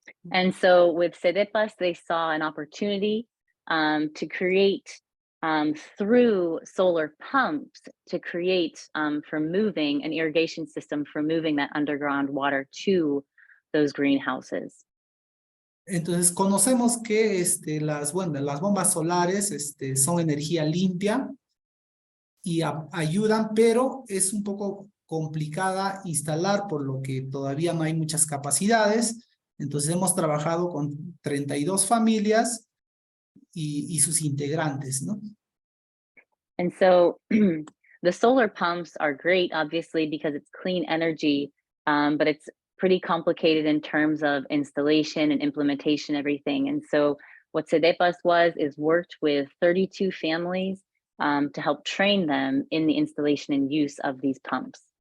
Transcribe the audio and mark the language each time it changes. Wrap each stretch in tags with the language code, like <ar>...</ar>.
<en>And so with CEDEPAS, they saw an opportunity to create through solar pumps to create for moving an irrigation system for moving that underground water to those greenhouses.</en> <es>Entonces conocemos que las bombas solares son energía limpia y ayudan, pero es un poco complicada instalar por lo que todavía no hay muchas capacidades. Entonces hemos trabajado con 32 familias y sus integrantes, ¿no?</es> <en>And so the solar pumps are great, obviously, because it's clean energy, but it's pretty complicated in terms of installation and implementation, everything. And so what CEDEPAS is worked with 32 families to help train them in the installation and use of these pumps.</en>